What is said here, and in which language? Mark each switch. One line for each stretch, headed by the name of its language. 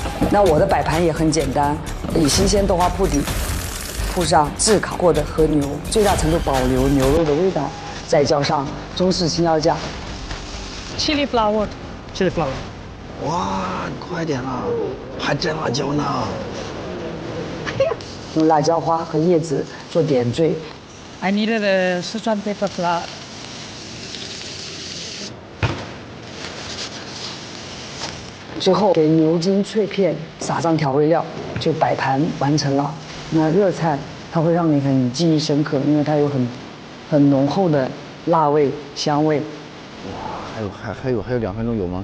Chinese: 那我的摆盘也很简单，以新鲜豆花铺底，铺上炙烤过的和牛，最大程度保留牛肉的味道，再浇上中式青椒酱。
English: Chili flower. Chili flower.
Chinese: 哇，快点啊，还蘸辣椒呢。用辣椒花和叶子做点缀。
English: I needed a Sichuan pepper flower.
Chinese: 最后给牛筋脆片撒上调味料，就摆盘完成了。那热菜它会让你很记忆深刻，因为它有很浓厚的辣味、香味。还有2分钟有吗？